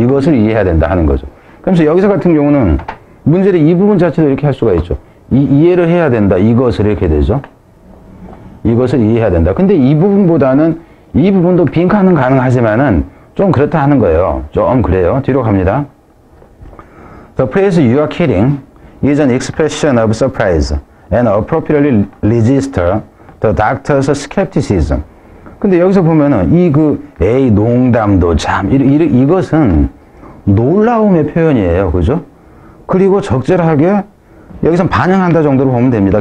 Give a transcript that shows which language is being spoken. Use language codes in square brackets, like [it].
[ko] 이것을 이해해야 된다 하는 거죠. 그래서 여기서 같은 경우는 문제를 이 부분 자체도 이렇게 할 수가 있죠. 이해를 해야 된다. 이것을 이렇게 되죠. 이것을 이해해야 된다. 근데 이 부분보다는 이 부분도 빈칸은 가능하지만은 좀 그렇다 하는 거예요. 좀 그래요. 뒤로 갑니다. [en] The phrase you are kidding is an expression of surprise and appropriately register the doctor's skepticism. [ko] 근데 여기서 보면은 에이, 농담도 참, 이것은 놀라움의 표현이에요. 그죠? 그리고 적절하게 여기선 반영한다 정도로 보면 됩니다.